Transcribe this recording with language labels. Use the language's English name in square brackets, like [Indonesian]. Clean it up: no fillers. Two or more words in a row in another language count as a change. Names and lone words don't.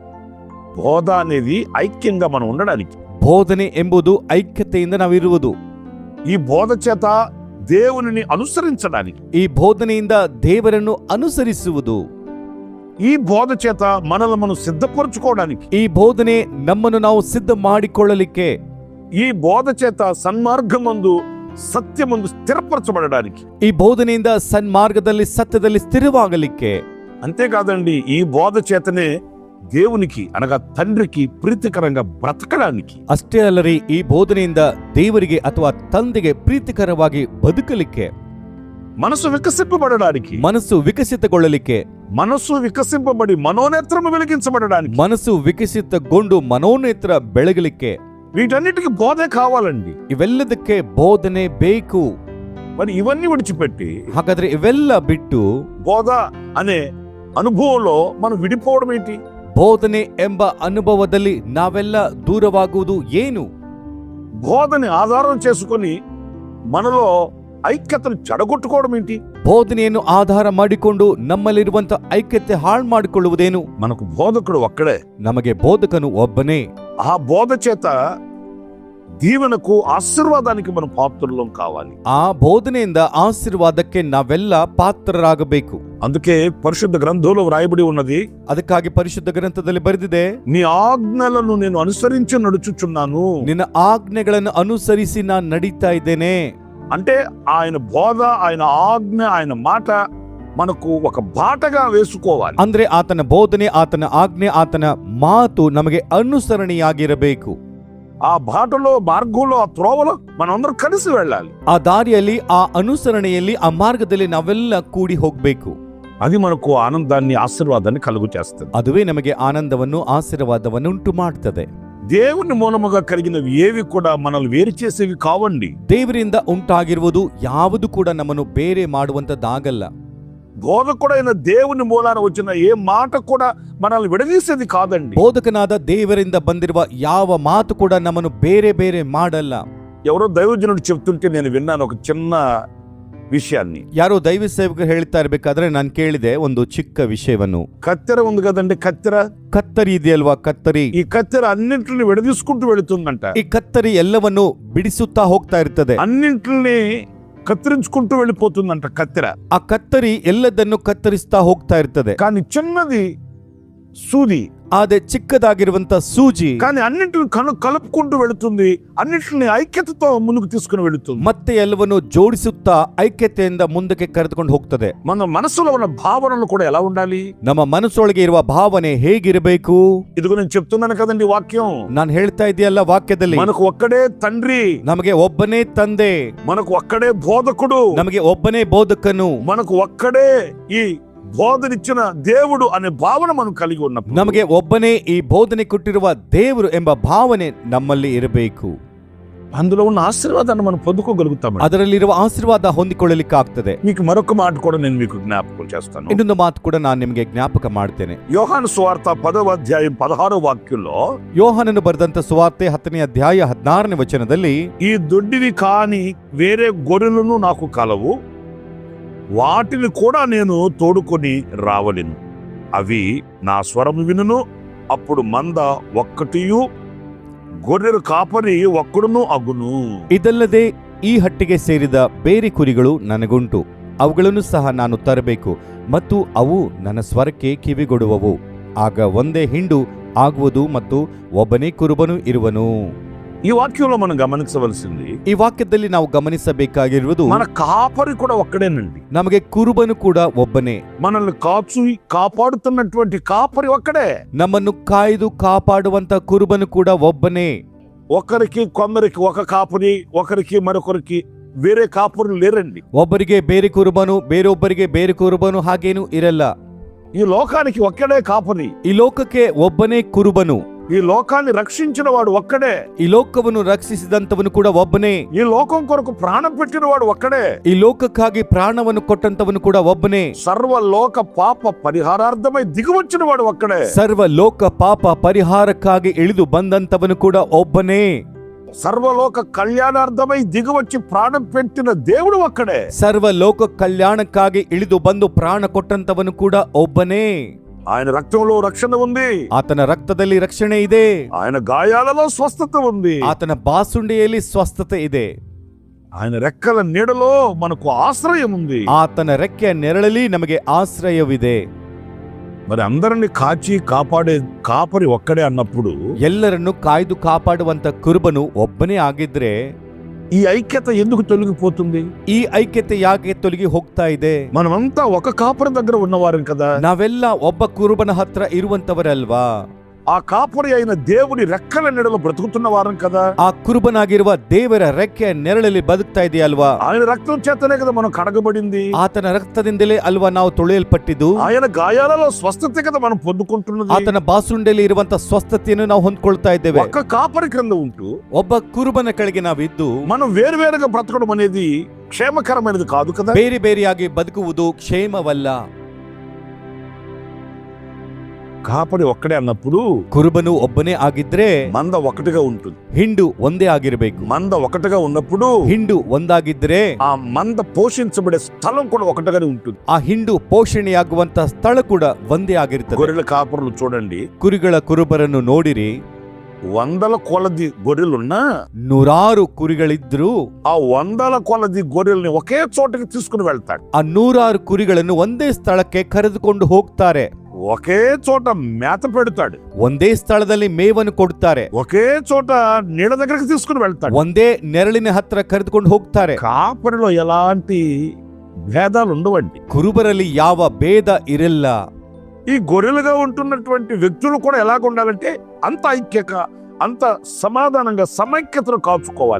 [Telugu] బోధ అనేది ఐక్యంగా మనం ఉండడానికి, [Kannada] ಬೋಧನೆ ಎಂಬುದು ಐಕ್ಯತೆಯಿಂದ ನಾವಿರುವುದು, [Telugu] ఈ బోధ చేత దేవునిని అనుసరించడానికి, [Kannada] ಈ ಬೋಧನೆಯಿಂದ ದೇವರನ್ನು ಅನುಸರಿಸುವುದು, [Telugu] ఈ బోధ చేత మనల్ని మనం సిద్ధపరచుకోవడానికి, [Kannada] ಈ ಬೋಧನೆ ನಮ್ಮನ್ನು ನಾವು ಸಿದ್ಧ ಮಾಡಿಕೊಳ್ಳಲಿಕ್ಕೆ, [Telugu] ఈ బోధ చేత సన్మార్గమందు సత్యమందు స్థిరపరచబడడానికి, [Kannada] ಈ ಬೋಧನೆಯಿಂದ ಸನ್ಮಾರ್ಗದಲ್ಲಿ ಸತ್ಯದಲ್ಲಿ ಸ್ಥಿರವಾಗಲಿಕ್ಕೆ. [Telugu] అంతేకాదండి, ఈ బోధ చేతనే దేవునికి అనగా తండ్రికి ప్రీతికరంగా బ్రతకడానికి, [Kannada] ಅಷ್ಟೇ ಅಲ್ಲರಿ, ಈ ಬೋಧನೆಯಿಂದ ದೇವರಿಗೆ ಅಥವಾ ತಂದೆಗೆ ಪ್ರೀತಿಕರವಾಗಿ ಬದುಕಲಿಕ್ಕೆ, [Telugu] మనసు వికసింపబడడానికి, [Kannada] ಮನಸ್ಸು ವಿಕಸಿತಗೊಳ್ಳಲಿಕ್ಕೆ, [Telugu] మనసు వికసింపబడి మనోనేత్రము వెలిగించబడడానికి, [Kannada] ಮನಸ್ಸು ವಿಕಸಿತಗೊಂಡು ಮನೋನೇತ್ರ ಬೆಳಗಲಿಕ್ಕೆ, [Telugu] వీటన్నిటికీ బోధే కావాలండి. [Kannada] ಇವೆಲ್ಲದಕ್ಕೆ ಬೋಧನೆ ಬೇಕು. [Telugu] మరి ఇవన్నీ విడిచిపెట్టి [Kannada] ಹಾಗಾದ್ರೆ ಇವೆಲ್ಲ ಬಿಟ್ಟು [Telugu] బోధ అనే అనుభవంలో మనం విడిపోవడం ఏంటి? [Kannada] ಬೋಧನೆ ಎಂಬ ಅನುಭವದಲ್ಲಿ ನಾವೆಲ್ಲ ದೂರವಾಗುವುದು ಏನು? [Telugu] బోధని ఆధారం చేసుకొని మనలో ఐక్యతను చెడగొట్టుకోవడం ఏంటి? [Kannada] ಬೋಧನೆಯನ್ನು ಆಧಾರ ಮಾಡಿಕೊಂಡು ನಮ್ಮಲ್ಲಿರುವಂತ ಐಕ್ಯತೆ ಹಾಳು ಮಾಡಿಕೊಳ್ಳುವುದೇನು? [Telugu] మనకు బోధకుడు ఒక్కడే. [Kannada] ನಮಗೆ ಬೋಧಕನು ಒಬ್ಬನೇ. [Telugu] ఆ బోధ చేత దీవెనకు ఆశీర్వాదానికి మనం పాత్రలం కావాలి. [Kannada] ಆ ಬೋಧನೆಯಿಂದ ಆಶೀರ್ವಾದಕ್ಕೆ ನಾವೆಲ್ಲ ಪಾತ್ರರಾಗಬೇಕು. [Telugu] అందుకే పరిశుద్ధ గ్రంథంలో వ్రాయబడి ఉన్నది, [Kannada] ಅದಕ್ಕಾಗಿ ಪರಿಶುದ್ಧ ಗ್ರಂಥದಲ್ಲಿ ಬರೆದಿದೆ, [Telugu] నీ ఆజ్ఞలను నేను అనుసరించి నడుచుచున్నాను. [Kannada] ನಿನ್ನ ಆಜ್ಞೆಗಳನ್ನು ಅನುಸರಿಸಿ ನಾನು ನಡೀತಾ ಇದ್ದೇನೆ. [Telugu] అంటే ఆయన బోధ, ఆయన ఆజ్ఞ, ఆయన మాట మనకు ఒక బాటగా వేసుకోవాలి. [Kannada] ಅಂದ್ರೆ ಆತನ ಬೋಧನೆ, ಆತನ ಆಜ್ಞೆ, ಆತನ ಮಾತು ನಮಗೆ ಅನುಸರಣೆಯಾಗಿರಬೇಕು. [Telugu] ఆ బాటలో, మార్గంలో, ఆ త్రోవలో మనందరం కలిసి వెళ్ళాలి. [Kannada] ಆ ದಾರಿಯಲ್ಲಿ, ಆ ಅನುಸರಣೆಯಲ್ಲಿ, ಆ ಮಾರ್ಗದಲ್ಲಿ ನಾವೆಲ್ಲ ಕೂಡಿ ಹೋಗ್ಬೇಕು. [Telugu] అది మనకు ఆనందాన్ని, ఆశీర్వాదాన్ని కలుగు చేస్తుంది. [Kannada] ಅದುವೇ ನಮಗೆ ಆನಂದವನ್ನು, ಆಶೀರ್ವಾದವನ್ನು ಉಂಟು ಮಾಡ್ತದೆ. [Telugu] దేవుని మూలముగా కలిగినవి ఏవి కూడా మనల్ని వేరు చేసేవి కావండి. [Kannada] ದೇವರಿಂದ ಉಂಟಾಗಿರುವುದು ಯಾವುದು ಕೂಡ ನಮ್ಮನ್ನು ಬೇರೆ ಮಾಡುವಂತದ್ದಾಗಲ್ಲ. [Telugu] బోధకుడైన దేవుని మూలాన వచ్చిన ఏ మాట కూడా మనల్ని విడదీసేది కాదండి. [Kannada] ಬೋಧಕನಾದ ದೇವರಿಂದ ಬಂದಿರುವ ಯಾವ ಮಾತು ಕೂಡ ನಮ್ಮನ್ನು ಬೇರೆ ಬೇರೆ ಮಾಡಲ್ಲ. [Telugu] ఎవరో దైవజనుడు చెప్తుంటే నేను విన్నాను ఒక చిన్న విషయాన్ని. [Kannada] ಯಾರೋ ದೈವ ಸೇವಕರು ಹೇಳ್ತಾ ಇರ್ಬೇಕಾದ್ರೆ ನಾನು ಕೇಳಿದೆ ಒಂದು ಚಿಕ್ಕ ವಿಷಯವನ್ನು. [Telugu] కత్తెర ఉంది కదండి, కత్తెర, [Kannada] ಕತ್ತರಿ ಇದೆಯಲ್ವಾ, ಕತ್ತರಿ. [Telugu] ఈ కత్తెర అన్నింటిని విడదీసుకుంటూ వెళుతుందంట. [Kannada] ಈ ಕತ್ತರಿ ಎಲ್ಲವನ್ನು ಬಿಡಿಸುತ್ತಾ ಹೋಗ್ತಾ ಇರ್ತದೆ. [Telugu] అన్నింటిని కత్తిరించుకుంటూ వెళ్ళిపోతుందంట కత్తెర. [Kannada] ಆ ಕತ್ತರಿ ಎಲ್ಲದನ್ನು ಕತ್ತರಿಸ್ತಾ ಹೋಗ್ತಾ ಇರ್ತದೆ. [Telugu] కానీ చిన్నది సూది, [Kannada] ಆದ್ರೆ ಚಿಕ್ಕದಾಗಿರುವಂತ ಸೂಜಿ [Telugu] కానీ అన్నింటిని కలుపుకుంటూ వెళుతుంది, అన్నింటిని ఐక్యతతో ముందుకు తీసుకుని వెళుతుంది. [Kannada] ಮತ್ತೆ ಎಲ್ಲವನ್ನು ಜೋಡಿಸುತ್ತಾ ಐಕ್ಯತೆಯಿಂದ ಮುಂದಕ್ಕೆ ಕರೆದುಕೊಂಡು ಹೋಗ್ತದೆ. [Telugu] మన మనసులో ఉన్న భావనలు కూడా ఎలా ఉండాలి? [Kannada] ನಮ್ಮ ಮನಸ್ಸೊಳಗೆ ಇರುವ ಭಾವನೆ ಹೇಗಿರಬೇಕು? [Telugu] ఇదిగో నేను చెప్తున్నాను కదండి వాక్యం. [Kannada] ನಾನು ಹೇಳ್ತಾ ಇದೆಯಲ್ಲ ವಾಕ್ಯದಲ್ಲಿ, [Telugu] మనకు ఒక్కడే తండ్రి, [Kannada] ನಮಗೆ ಒಬ್ಬನೇ ತಂದೆ, [Telugu] మనకు ఒక్కడే బోధకుడు, [Kannada] ನಮಗೆ ಒಬ್ಬನೇ ಬೋಧಕನು, [Telugu] మనకు ఒక్కడే ఈ బోధనిచ్చిన దేవుడు అనే భావన మనం కలిగి ఉన్నప్పుడు, [Kannada] ನಮಗೆ ಒಬ್ಬನೇ ಈ ಬೋಧನೆ ಕೊಟ್ಟಿರುವ ದೇವರು ಎಂಬ ಭಾವನೆ ನಮ್ಮಲ್ಲಿ ಇರಬೇಕು. [Telugu] అందులో ఉన్న ఆశీర్వాదాన్ని మనం పొందుకోగలుగుతాం. [Kannada] ಅದರಲ್ಲಿರುವ ಆಶೀರ್ವಾದ ಹೊಂದಿಕೊಳ್ಳಲಿಕ್ಕಾಗ್ತದೆ. [Telugu] మీకు మరొక మాట కూడా నేను మీకు జ్ఞాపకం చేస్తాను. [Kannada] ಇನ್ನೊಂದು ಮಾತು ಕೂಡ ನಾನು ನಿಮಗೆ ಜ್ಞಾಪಕ ಮಾಡ್ತೇನೆ. [Telugu] యోహాను సువార్త 10వ అధ్యాయం 16వ వాక్యంలో [Kannada] ಯೋಹಾನನು ಬರೆದಂತ ಸುವಾರ್ತೆ 10ನೇ ಅಧ್ಯಾಯ 16ನೇ ವಚನದಲ್ಲಿ, [Telugu] ఈ దొడ్డివి కాని వేరే గొర్రెలను నాకు కలవు, వాటిని కూడా నేను తోడుకొని రావలేను, అవి నా స్వరము వినును, అప్పుడు మంద ఒక్కటియు గొర్రెల కాపరి ఒక్కడును అగును. [Kannada] ಇದಲ್ಲದೆ ಈ ಹಟ್ಟಿಗೆ ಸೇರಿದ ಬೇರೆ ಕುರಿಗಳು ನನಗುಂಟು, ಅವುಗಳನ್ನು ಸಹ ನಾನು ತರಬೇಕು, ಮತ್ತು ಅವು ನನ್ನ ಸ್ವರಕ್ಕೆ ಕಿವಿಗೊಡುವವು. ಆಗ ಒಂದೇ ಹಿಂಡು ಆಗುವುದು ಮತ್ತು ಒಬ್ಬನೇ ಕುರುಬನು ಇರುವನು. [Telugu] ఈ వాక్యంలో మనం గమనించవలసింది, [Kannada] ಈ ವಾಕ್ಯದಲ್ಲಿ ನಾವು ಗಮನಿಸಬೇಕಾಗಿರುವುದು, [Telugu] మన కాపరి కూడా ఒక్కడేనండి. [Kannada] ನಮಗೆ ಕುರುಬನು ಕೂಡ ಒಬ್ಬನೇ. [Telugu] మనల్ని కాపాడుతున్నటువంటి కాపరి ఒక్కడే. [Kannada] ನಮ್ಮನ್ನು ಕಾಯ್ದು ಕಾಪಾಡುವಂತ ಕುರುಬನು ಕೂಡ ಒಬ್ಬನೇ. [Telugu] కొందరికి ఒక కాపరి, ఒకరికి మరొకరికి వేరే కాపరులు లేరండి. [Kannada] ಒಬ್ಬರಿಗೆ ಬೇರೆ ಕುರುಬನು, ಬೇರೊಬ್ಬರಿಗೆ ಬೇರೆ ಕುರುಬನು ಹಾಗೇನೂ ಇರಲ್ಲ. [Telugu] ఈ లోకానికి ఒక్కడే కాపరి. [Kannada] ಈ ಲೋಕಕ್ಕೆ ಒಬ್ಬನೇ ಕುರುಬನು. [Telugu] ఈ లోకాన్ని రక్షించిన వాడు ఒక్కడే. [Kannada] ಈ ಲೋಕವನ್ನು ರಕ್ಷಿಸಿದಂತವನು ಕೂಡ ಒಬ್ಬನೇ. [Telugu] ఈ లోకం కొరకు ప్రాణం పెట్టిన వాడు ఒక్కడే. [Kannada] ಈ ಲೋಕಕ್ಕಾಗಿ ಪ್ರಾಣವನ್ನು ಕೊಟ್ಟಂತವನು ಕೂಡ ಒಬ್ಬನೇ. [Telugu] సర్వలోక పాప పరిహారార్థమై దిగివచ్చిన వాడు ఒక్కడే. [Kannada] ಸರ್ವ ಲೋಕ ಪಾಪ ಪರಿಹಾರಕ್ಕಾಗಿ ಇಳಿದು ಬಂದಂತವನು ಕೂಡ ಒಬ್ಬನೇ. [Telugu] సర్వలోక కళ్యాణార్థమై దిగివచ్చి ప్రాణం పెట్టిన దేవుడు ఒక్కడే. [Kannada] ಸರ್ವ ಲೋಕ ಕಲ್ಯಾಣಕ್ಕಾಗಿ ಇಳಿದು ಬಂದು ಪ್ರಾಣ ಕೊಟ್ಟಂತವನು ಕೂಡ ಒಬ್ಬನೇ. [Telugu] ఆయన రక్తంలో రక్షణ ఉంది. [Kannada] ಆತನ ರಕ್ತದಲ್ಲಿ ರಕ್ಷಣೆ ಇದೆ. [Telugu] ఆయన గాయాలలో స్వస్థత ఉంది. [Kannada] ಆತನ ಬಾಸುಂಡೆಯಲ್ಲಿ ಸ್ವಸ್ಥತೆ ಇದೆ. [Telugu] ఆయన రెక్కల నీడలో మనకు ఆశ్రయం ఉంది. [Kannada] ಆತನ ರೆಕ್ಕೆಯ ನೆರಳಲ್ಲಿ ನಮಗೆ ಆಶ್ರಯವಿದೆ. [Telugu] మరి అందరిని కాచి కాపాడే కాపరి ఒక్కడే అన్నప్పుడు, [Kannada] ಎಲ್ಲರನ್ನು ಕಾಯ್ದು ಕಾಪಾಡುವಂತ ಕುರುಬನು ಒಬ್ಬನೇ ಆಗಿದ್ರೆ [Telugu] ఈ ఐక్యత ఎందుకు తొలగిపోతుంది? [Kannada] ಈ ಐಕ್ಯತೆ ಯಾಕೆ ತೊಲಗಿ ಹೋಗ್ತಾ ಇದೆ? [Telugu] మనమంతా ఒక కాపరి దగ్గర ఉన్నవారం కదా. [Kannada] ನಾವೆಲ್ಲ ಒಬ್ಬ ಕುರುಬನ ಹತ್ರ ಇರುವಂತವರಲ್ವಾ? [Telugu] ఆ కాపరి అయిన దేవుని రెక్కల నీడలో బ్రతుకుతున్న వారం కదా. [Kannada] ಆ ಕುರುಬನಾಗಿರುವ ದೇವರ ರೆಕ್ಕೆಯ ನೆರಳಲ್ಲಿ ಬದುಕ್ತಾ ಇದೆಯಲ್ವಾ? [Telugu] ఆయన రక్తం చేతనే కదా మనం కడగబడింది. [Kannada] ಆತನ ರಕ್ತದಿಂದಲೇ ಅಲ್ವಾ ನಾವು ತೊಳೆಯಲ್ಪಟ್ಟಿದ್ದು? [Telugu] ఆయన గాయాలలో స్వస్థత కదా మనం పొందుకుంటున్నది. [Kannada] ಆತನ ಬಾಸುಂಡೆಯಲ್ಲಿ ಇರುವಂತ ಸ್ವಸ್ಥತೆಯನ್ನು ನಾವು ಹೊಂದ್ಕೊಳ್ತಾ ಇದ್ದೇವೆ. [Telugu] ఒక్క కాపరి క్రింద ఉంటూ [Kannada] ಒಬ್ಬ ಕುರುಬನ ಕೆಳಗೆ ನಾವಿದ್ದು [Telugu] మనం వేరువేరుగా బ్రతకడం అనేది క్షేమకరమైనది కాదు కదా. [Kannada] ಬೇರೆ ಬೇರೆಯಾಗಿ ಬದುಕುವುದು ಕ್ಷೇಮವಲ್ಲ. [Telugu] కాపరి ఒక్కడే అన్నప్పుడు [Kannada] ಕುರುಬನು ಒಬ್ಬನೇ ಆಗಿದ್ರೆ [Telugu] మంద ఒకటిగా ఉంటుంది. [Kannada] ಹಿಂಡು ಒಂದೇ ಆಗಿರಬೇಕು. [Telugu] మంద ఒకటిగా ఉన్నప్పుడు [Kannada] ಹಿಂಡು ಒಂದಾಗಿದ್ರೆ [Telugu] ఆ మంద పోషించబడే స్థలం కూడా ఒకటిగానే ఉంటుంది. [Kannada] ಆ ಹಿಂಡು ಪೋಷಣೆಯಾಗುವಂತ ಸ್ಥಳ ಕೂಡ ಒಂದೇ ಆಗಿರ್ತದೆ. [Telugu] గొర్రెల కాపరులు చూడండి, [Kannada] ಕುರಿಗಳ ಕುರುಬರನ್ನು ನೋಡಿರಿ. [Telugu] వందల కొలది గొర్రెలున్నా [Kannada] ನೂರಾರು ಕುರಿಗಳಿದ್ರು [Telugu] ఆ వందల కొలది గొర్రెల్ని ఒకే చోటకి తీసుకుని వెళ్తాడు. [Kannada] ಆ 100 ಕುರಿಗಳನ್ನು ಒಂದೇ ಸ್ಥಳಕ್ಕೆ ಕರೆದುಕೊಂಡು ಹೋಗ್ತಾರೆ. [Telugu] ఒకే చోట మేత పెడతాడు. [Kannada] ಒಂದೇ ಸ್ಥಳದಲ್ಲಿ ಮೇವನ್ನು ಕೊಡ್ತಾರೆ. [Telugu] ఒకే చోట నీళ్ళ దగ్గరికి తీసుకుని వెళ్తాడు. [Kannada] ಒಂದೇ ನೆರಳಿನ ಹತ್ರ ಕರೆದುಕೊಂಡು ಹೋಗ್ತಾರೆ. [Telugu] కాపరిలో ఎలాంటి భేదాలు ఉండవండి. [Kannada] ಕುರುಬರಲ್ಲಿ ಯಾವ ಭೇದ ಇರಲ್ಲ. [Telugu] ఈ గొర్రెలుగా ఉంటున్నటువంటి వ్యక్తులు కూడా ఎలాగ ఉండాలంటే అంత ఐక్యక, అంత సమాధానంగా సమైక్యతను కాచుకోవాలి.